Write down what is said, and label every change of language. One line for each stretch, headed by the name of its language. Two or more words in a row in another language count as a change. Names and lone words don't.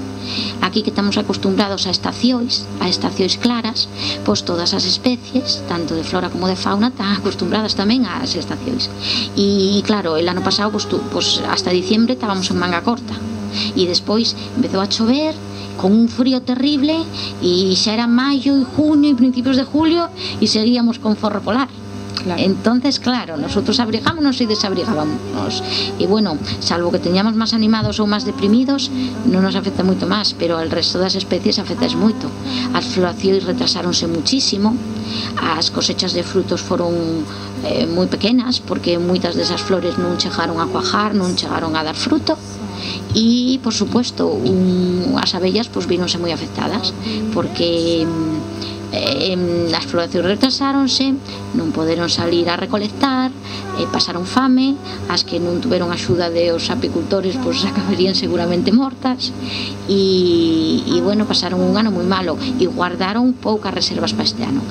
Galician: Aquí que estamos acostumbrados a estacións claras, pois todas as especies, tanto de flora como de fauna, están acostumbradas tamén ás estacións. E claro, el ano pasado, pois
Spanish: hasta diciembre estábamos en manga corta,
Galician: e despois empezou a chover con un frío terrible, e xa era maio e junio e principios de julio e seguíamos con forro polar. Claro.
Spanish: Entonces, claro, nosotros abrigámonos y desabrigábamos. Y bueno, salvo que teníamos más animados ou más deprimidos,
Galician: non nos afecta moito máis, pero
Spanish: al resto
Galician: das especies afectas moito. As floracións retrasáronse muchísimo, as cosechas de frutos foron moi pequenas, porque moitas desas flores non chegaron a cuajar, non chegaron a dar fruto. E, por supuesto, as abellas pues víronse moi afectadas, porque as floracións retrasáronse, non poderon salir a recolectar, pasaron fame, as que non tuveron axuda de os apicultores pois acabarían seguramente mortas, e bueno, pasaron un ano moi malo e guardaron poucas reservas para este ano.